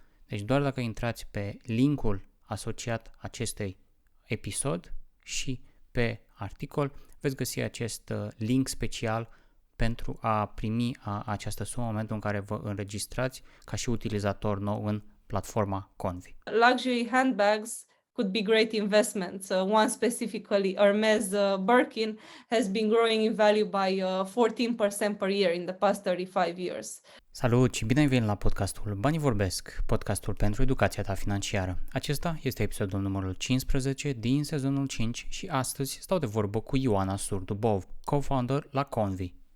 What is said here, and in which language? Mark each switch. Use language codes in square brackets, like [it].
[ro] Deci doar dacă intrați pe linkul asociat acestui episod și pe articol, veți găsi acest link special pentru a primi această sumă în momentul în care vă înregistrați ca și utilizator nou în platforma Konvi. [en] Luxury handbags could be great investments. One specifically, Hermes Birkin, has been growing in value by 14% per year in the past 35 years. [ro] Salut și bine ai venit la podcastul Banii Vorbesc, podcastul pentru educația ta financiară. Acesta este episodul numărul 15 din sezonul 5 și astăzi stau de vorbă cu Ioana Surdu-Bob, co-founder la Konvi.